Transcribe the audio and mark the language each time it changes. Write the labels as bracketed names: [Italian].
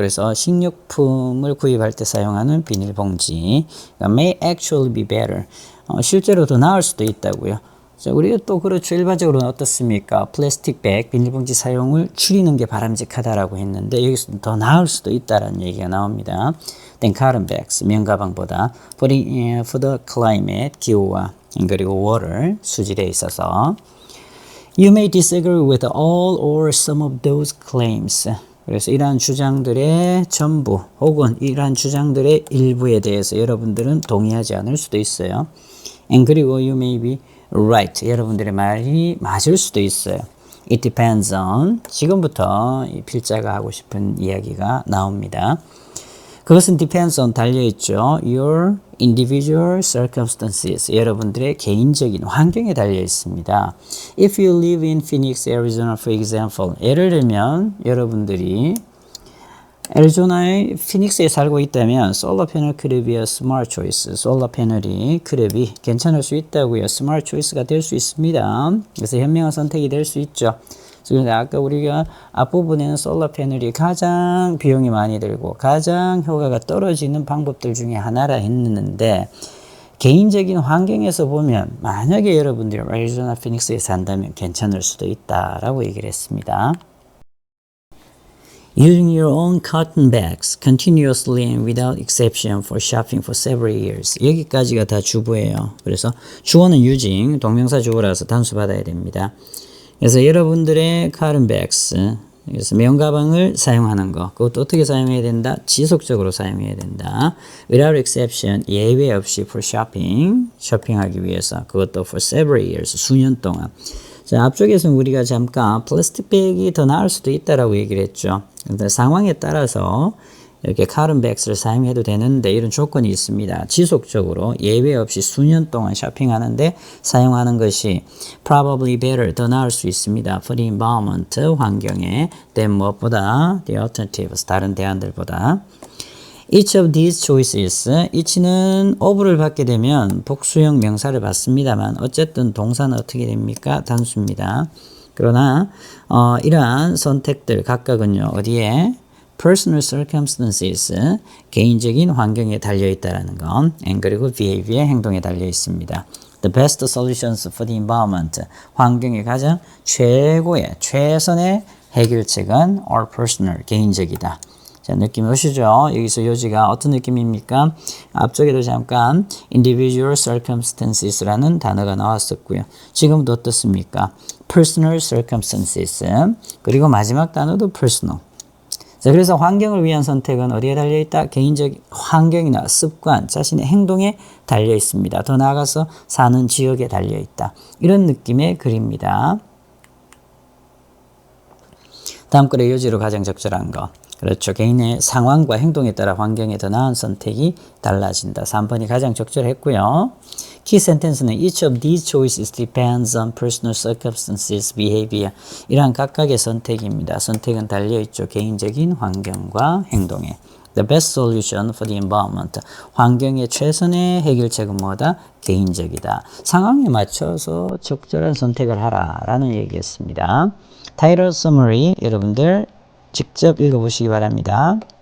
[Korean] 그래서 식료품을 구입할 때 사용하는 비닐봉지 [English] may actually be better. [Korean] 실제로 더 나을 수도 있다고요. 자, 우리가 또 그렇죠. 일반적으로는 어떻습니까? 플라스틱 백, 비닐봉지 사용을 줄이는 게 바람직하다라고 했는데 여기서 더 나을 수도 있다라는 얘기가 나옵니다. [English] Then cotton bags, [Korean] 면가방보다 [English] for the climate, [Korean] 기후와 그리고 [English] water, [Korean] 수질에 있어서 [English] You may disagree with all or some of those claims. [Korean] 그래서 이러한 주장들의 전부 혹은 이러한 주장들의 일부에 대해서 여러분들은 동의하지 않을 수도 있어요. [English] And [Korean] 그리고 [English] you may be right. [Korean] 여러분들의 말이 맞을 수도 있어요. [English] It depends on. [Korean] 지금부터 이 필자가 하고 싶은 이야기가 나옵니다. 그것은 [English] depends on [Korean] 달려있죠. [English] Your individual circumstances. [Korean] 여러분들의 개인적인 환경에 달려 있습니다. [English] If you live in Phoenix, Arizona, for example. [Korean] 예를 들면 여러분들이 애리조나의 피닉스에 살고 있다면 솔라 패널 [English] could be a smart choice. [Korean] 솔라 패널이 [English] could be [Korean] 괜찮을 수 있다고요. smart choice가 될 수 있습니다. 그래서 현명한 선택이 될 수 있죠. 그런데 아까 우리가 앞부분에는 솔라 패널이 가장 비용이 많이 들고 가장 효과가 떨어지는 방법들 중에 하나라 했는데 개인적인 환경에서 보면 만약에 여러분들이 애리조나 피닉스에 산다면 괜찮을 수도 있다라고 얘기를 했습니다. [English] Using your own cotton bags continuously and without exception for shopping for several years. [Korean] 여기까지가 다 주어예요. 그래서 주어는 using, 동명사 주어라서 단수 받아야 됩니다. 그래서 여러분들의 cotton bags, 그래서 면가방을 사용하는 거, 그것도 어떻게 사용해야 된다? 지속적으로 사용해야 된다. [English] Without exception, [Korean] 예외 없이 [English] for shopping, [Korean] 쇼핑하기 위해서, 그것도 [English] for several years, [Korean] 수년 동안. 자, 앞쪽에서는 우리가 잠깐 플라스틱 백이 더 나을 수도 있다라고 얘기를 했죠. 근데 상황에 따라서 이렇게 카른 백스를 사용해도 되는데 이런 조건이 있습니다. 지속적으로 예외 없이 수년 동안 쇼핑하는데 사용하는 것이 [English] probably better, [Korean] 더 나을 수 있습니다. [English] For the environment, [Korean] 환경에 [English] than [Korean] 무엇보다 [English] the alternatives, [Korean] 다른 대안들보다. [English] Each of these choices, [Korean] each는 of를 받게 되면 복수형 명사를 받습니다만 어쨌든 동사는 어떻게 됩니까? 단수입니다. 그러나 이러한 선택들 각각은요. 어디에? [English] Personal circumstances, [Korean] 개인적인 환경에 달려있다는 건 [English] and [Korean] 그리고 [English] behavior, [Korean] 행동에 달려 있습니다. [English] The best solutions for the environment, [Korean] 환경의 가장 최고의, 최선의 해결책은 [English] are personal, [Korean] 개인적이다. 자, 느낌 오시죠? 여기서 요지가 어떤 느낌입니까? 앞쪽에도 잠깐 individual circumstances라는 단어가 나왔었고요. 지금도 어떻습니까? personal circumstances. 그리고 마지막 단어도 personal. 자, 그래서 환경을 위한 선택은 어디에 달려있다? 개인적 환경이나 습관, 자신의 행동에 달려 있습니다. 더 나아가서 사는 지역에 달려있다. 이런 느낌의 글입니다. 다음 글의 요지로 가장 적절한 거. 그렇죠. 개인의 상황과 행동에 따라 환경에 더 나은 선택이 달라진다. 3번이 가장 적절했고요. 키 센텐스는 [English] each of these choices depends on personal circumstances, behavior. [Korean] 이러한 각각의 선택입니다. 선택은 달려있죠. 개인적인 환경과 행동에. [English] The best solution for the environment. [Korean] 환경의 최선의 해결책은 뭐다? 개인적이다. 상황에 맞춰서 적절한 선택을 하라라는 얘기였습니다. 타이틀 서머리 여러분들 직접 읽어보시기 바랍니다.